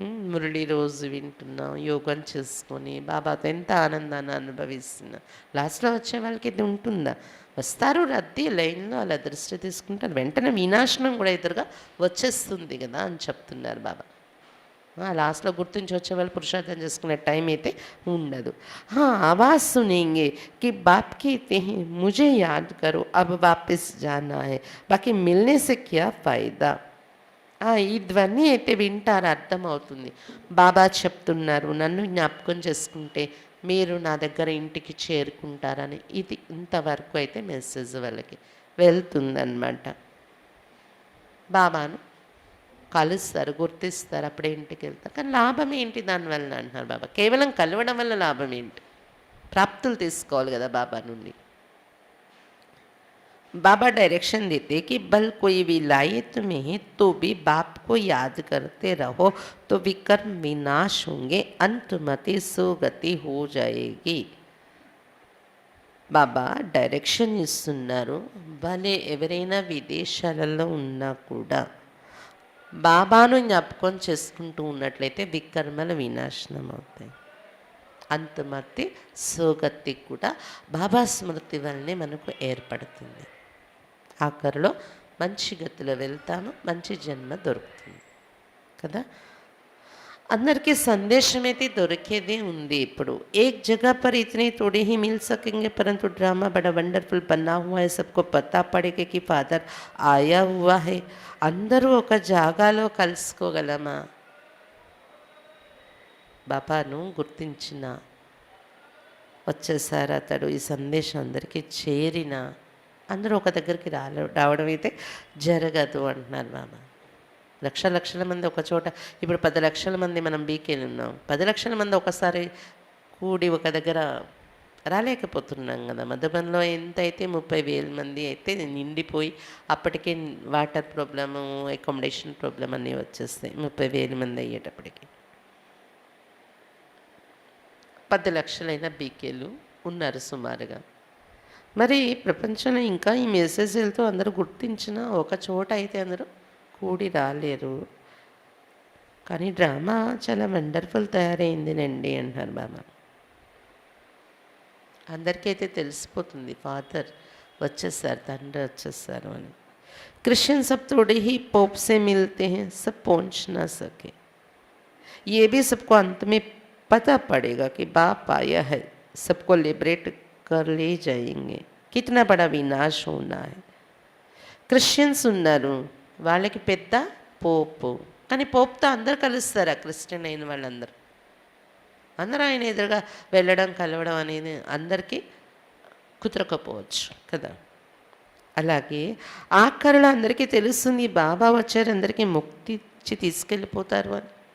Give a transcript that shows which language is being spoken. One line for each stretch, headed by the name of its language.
Telugu: మురళి రోజు వింటున్నాం, యోగం చేసుకొని బాబాతో ఎంత ఆనందాన్ని అనుభవిస్తున్నా, లాస్ట్లో వచ్చే వాళ్ళకి ఇది ఉంటుందా? వస్తారు రద్దీ లైన్లో, అలా దృష్టి తీసుకుంటారు, వెంటనే వినాశనం కూడా ఎదురుగా వచ్చేస్తుంది కదా అని చెప్తున్నారు బాబా. లాస్ట్లో గుర్తించి వచ్చే వాళ్ళు పురుషార్థం చేసుకునే టైం అయితే ఉండదు.
Hindi: ఆవాజ్ సునేంగే కి బాప్ कहते हैं मुझे याद करो अब वापस जाना है, बाकी मिलने से क्या फ़ायदा.
Telugu: ఈ ధ్వని అయితే వింటారు, అర్థమవుతుంది. బాబా చెప్తున్నారు, నన్ను జ్ఞాపకం చేసుకుంటే మీరు నా దగ్గర ఇంటికి చేరుకుంటారని. ఇది ఇంతవరకు అయితే మెసేజ్ వాళ్ళకి వెళ్తుందన్నమాట. బాబాను కలుస్తారు, గుర్తిస్తారు, అప్పుడే ఇంటికి వెళ్తారు. కానీ లాభం ఏంటి దానివల్ల అంటున్నారు బాబా? కేవలం కలవడం వల్ల లాభం ఏంటి? ప్రాప్తులు తీసుకోవాలి కదా బాబా నుండి.
Hindi: बाबा डायरेक्शन देते कि बल कोई विलायत में है तो भी बाप को याद करते रहो तो विकर्म विनाश होंगे, अंतमति सुगति हो जाएगी.
Telugu: బాబా డైరెక్షన్ ఇస్తున్నారు. భలే ఎవరైనా విదేశాలలో ఉన్నా కూడా బాబాను జ్ఞాపకం చేసుకుంటూ ఉన్నట్లయితే వికర్మలు వినాశనం అవుతాయి. అంతమతి సోగతి కూడా బాబా స్మృతి వల్లనే మనకు ఏర్పడుతుంది. ఆఖరిలో మంచి గతిలో వెళ్తాము, మంచి జన్మ దొరుకుతుంది కదా. అందరికీ సందేశం అయితే దొరికేదే ఉంది. ఇప్పుడు
Hindi: एक जगह पर इतने थोड़े ही मिल सकेंगे परंतु ड्रामा बड़ा वंडरफुल बना हुआ है. सबको पता पड़ेगा कि फादर आया हुआ है.
Telugu: అందరూ ఒక జాగాలో కలుసుకోగలమా? బాబాను గుర్తించిన వచ్చేసారు అతడు, ఈ సందేశం అందరికీ చేరిన అందరూ ఒక దగ్గరికి రావడం అయితే జరగదు అంటున్నారు బాబా. లక్షల మంది ఒక చోట, ఇప్పుడు 10 లక్షల మంది మనం బీకేలు ఉన్నాం. 10 లక్షల మంది ఒకసారి కూడి ఒక దగ్గర రాలేకపోతున్నాం కదా. మధుబన్లో ఎంత అయితే 30,000 మంది అయితే నిండిపోయి అప్పటికే వాటర్ ప్రాబ్లము, అకామిడేషన్ ప్రాబ్లం అన్నీ వచ్చేస్తాయి 30,000 మంది అయ్యేటప్పటికి. 10 లక్షలైన బీకేలు ఉన్నారు సుమారుగా. మరి ప్రపంచంలో ఇంకా ఈ మెసేజ్లతో అందరూ గుర్తించిన ఒక చోట అయితే అందరూ కూడి రాలేరు. కానీ డ్రామా చాలా వండర్ఫుల్ తయారైందినండి అంటారు బాబా. అందరికీ అయితే తెలిసిపోతుంది ఫాదర్ వచ్చేసారు, తండ్రి వచ్చేసారు అని.
Hindi: क्रिश्चियन सब थोड़े ही पोप से मिलते हैं, सब पहुंच ना सके. ये भी सबको अंत में पता पड़ेगा कि बाप आया है, सबको लिबरेट कर ले जाएंगे. कितना बड़ा विनाश होना है.
Telugu: క్రిస్టియన్స్ ఉన్నారు, వాళ్ళకి పెద్ద పోపు. కానీ పోప్తో అందరు కలుస్తారా? క్రిస్టియన్ అయిన వాళ్ళందరూ అందరూ ఆయన ఎదురుగా వెళ్ళడం కలవడం అనేది అందరికీ కుదరకపోవచ్చు కదా. అలాగే ఆఖరిలో అందరికీ తెలుస్తుంది బాబా వచ్చారు, అందరికీ ముక్తి ఇచ్చి తీసుకెళ్ళిపోతారు అని.